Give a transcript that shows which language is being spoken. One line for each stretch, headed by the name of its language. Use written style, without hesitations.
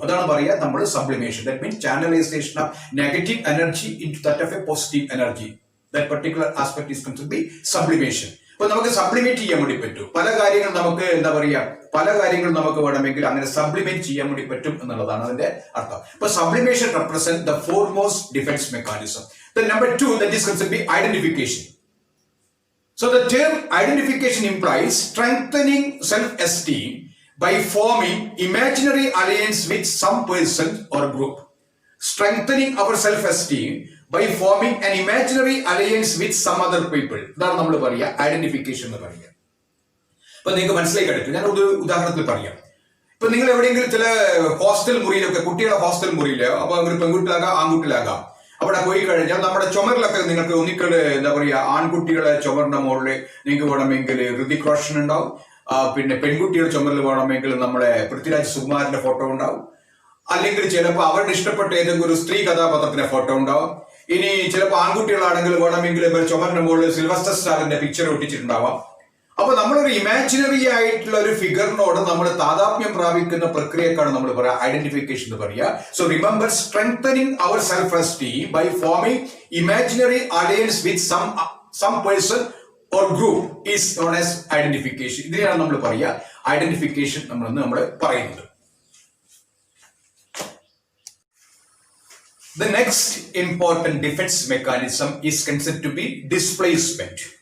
Malayalam: അതാണ് പറയുക നമ്മൾ
English: Sublimation. That means channelisation of negative energy into that of a positive energy. That particular aspect is considered be sublimation.
Malayalam: അപ്പൊ നമുക്ക് സബ്ലിമേറ്റ് ചെയ്യാൻ വേണ്ടി പറ്റും. പല കാര്യങ്ങൾ നമുക്ക് എന്താ പറയുക, പല കാര്യങ്ങൾ നമുക്ക് വേണമെങ്കിൽ അങ്ങനെ സബ്ലിമേറ്റ് ചെയ്യാൻ വേണ്ടി പറ്റും എന്നുള്ളതാണ് അതിന്റെ അർത്ഥം.
English: അപ്പൊ sublimation represent the foremost defence mechanism. Number 2, that is considered to be identification. So the term identification implies strengthening self-esteem by forming imaginary alliance with some person or group. Strengthening our self-esteem by forming an imaginary alliance with some other people.
Malayalam: ഇതാണ് നമ്മൾ പറയുക identification എന്ന് പറയുക. അപ്പൊ നിങ്ങൾക്ക് മനസ്സിലായി കിടക്കും. ഞാൻ ഒരു ഉദാഹരണത്തിൽ പറയാം. ഇപ്പൊ നിങ്ങൾ എവിടെയെങ്കിലും ചില ഹോസ്റ്റൽ മുറിയിലൊക്കെ, കുട്ടികളുടെ ഹോസ്റ്റൽ മുറിയിലോ, അപ്പൊ ഒരു പെൺകുട്ടിലാകാം ആൺകുട്ടിലാകാം, അവിടെ പോയി കഴിഞ്ഞാൽ നമ്മുടെ ചുമരിലൊക്കെ നിങ്ങൾക്ക് ഒന്നിക്കല് എന്താ പറയുക, ആൺകുട്ടികളെ ചുമറിന്റെ മുകളിൽ നിങ്ങൾക്ക് വേണമെങ്കിൽ ഋതിക് റോഷൻ ഉണ്ടാവും. പിന്നെ പെൺകുട്ടിയുടെ ചുമരിൽ വേണമെങ്കിൽ നമ്മുടെ പൃഥ്വിരാജ് സുകുമാരന്റെ ഫോട്ടോ ഉണ്ടാവും. അല്ലെങ്കിൽ ചിലപ്പോൾ അവരുടെ ഇഷ്ടപ്പെട്ട ഏതെങ്കിലും ഒരു സ്ത്രീ കഥാപാത്രത്തിന്റെ ഫോട്ടോ ഉണ്ടാവും. ഇനി ചിലപ്പോൾ ആൺകുട്ടികളാണെങ്കിൽ വേണമെങ്കിൽ ചുമരിന്റെ മുകളിൽ സിൽവസ്റ്റർ സ്റ്റാറിന്റെ പിക്ചർ ഒട്ടിച്ചിട്ടുണ്ടാവാം. അപ്പൊ നമ്മളൊരു ഇമാജിനറി ആയിട്ടുള്ള ഒരു ഫിഗറിനോട് നമ്മൾ താതാത്മ്യം പ്രാപിക്കുന്ന പ്രക്രിയക്കാണ് നമ്മൾ പറയുക ഐഡന്റിഫിക്കേഷൻ എന്ന് പറയുക.
English: So remember, strengthening our self esteem by forming imaginary alliance with some person or group is known as identification.
Malayalam: ഇതിനെയാണ് നമ്മൾ പറയുക ഐഡന്റിഫിക്കേഷൻ നമ്മൾ പറയുന്നത്.
English: The next important defense mechanism is considered to be displacement.